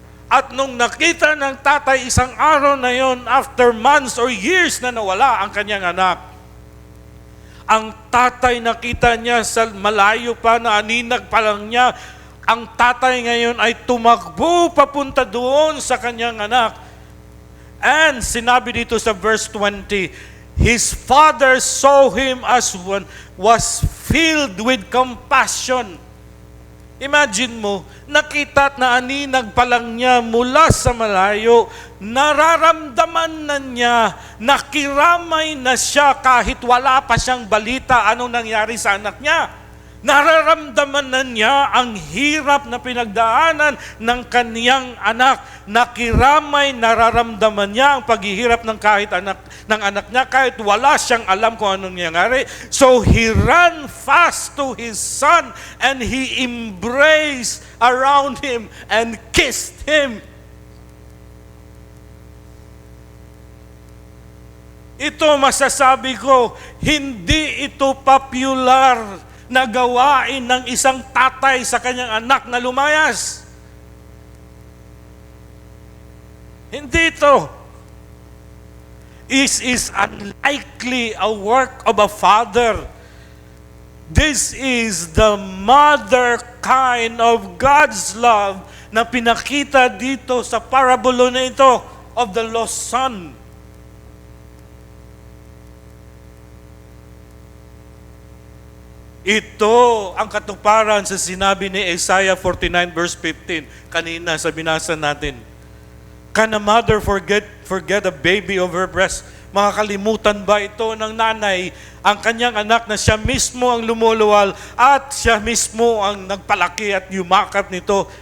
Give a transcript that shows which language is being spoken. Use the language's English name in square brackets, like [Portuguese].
[Filipino] At nung nakita ng tatay isang araw na yon, [English] after months or years [Filipino] na nawala ang kanyang anak, ang tatay nakita niya sa malayo pa na aninag pa lang niya, ang tatay ngayon ay tumakbo papunta doon sa kanyang anak. [English] And [Filipino] sinabi dito sa [English] verse 20, his father saw him as one was filled with compassion. [Filipino] Imagine mo, nakita at naaninag pa lang niya mula sa malayo, nararamdaman na niya, nakiramay na siya kahit wala pa siyang balita anong nangyari sa anak niya. Nararamdaman na niya ang hirap na pinagdaanan ng kaniyang anak. Nakiramay, nararamdaman niya ang paghihirap ng anak niya kahit wala siyang alam kung anong nangyari. [English] So he ran fast to his son and he embraced around him and kissed him. [Filipino] Ito masasabi ko, hindi ito popular na gawain ng isang tatay sa kanyang anak na lumayas. Hindi ito. [English] It is unlikely a work of a father. This is the mother kind of God's love [Filipino] na pinakita dito sa parabolo na ito [English] of the lost son. [Filipino] Ito ang katuparan sa sinabi ni Isaiah 49 verse 15. Kanina sa binasa natin. [English] Can a mother forget a baby of her breast? [Filipino] Makakalimutan ba ito ng nanay ang kanyang anak na siya mismo ang lumuluwal at siya mismo ang nagpalaki at yumakap nito?